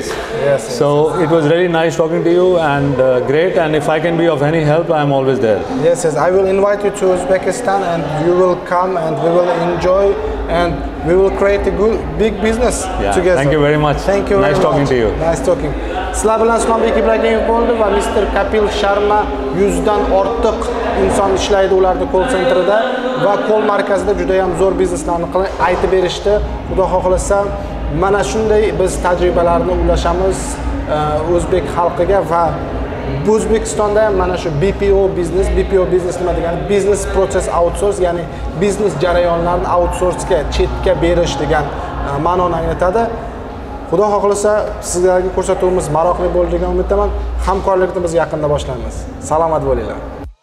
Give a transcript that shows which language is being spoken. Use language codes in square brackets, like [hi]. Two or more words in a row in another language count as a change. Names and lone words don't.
[en] So it was really nice talking to you, and great. And if I can be of any help, I am always there. Yes, I will invite you to Uzbekistan, and you will come, and we will enjoy, and we will create a big business together. Thank you very much. Thank you. Nice talking to you. Nice talking. [uz] Sizlar bilan Usmonbek Ibragimov bo'ldi va Mr. Kapil Sharma 100 dan ortiq inson ishlaydi ularda [en] call centerida [uz] va call markazida juda ham zo'r bizneslarni aytib berishdi. Xudo xohlasa mana shunday biz tajribalarni ulashamiz o'zbek xalqiga va O'zbekistonda ham mana shu BPO biznes nima degani? [en] Business process outsource, [uz] ya'ni biznes jarayonlarini outsourcega, chetga berish degan ma'noni anglatadi. Xudo xohlasa sizlarga ko'rsatuvimiz maroqli bo'ldi degan umiddaman. Hamkorlikni biz yaqinda boshlaymiz. Salomat bo'linglar.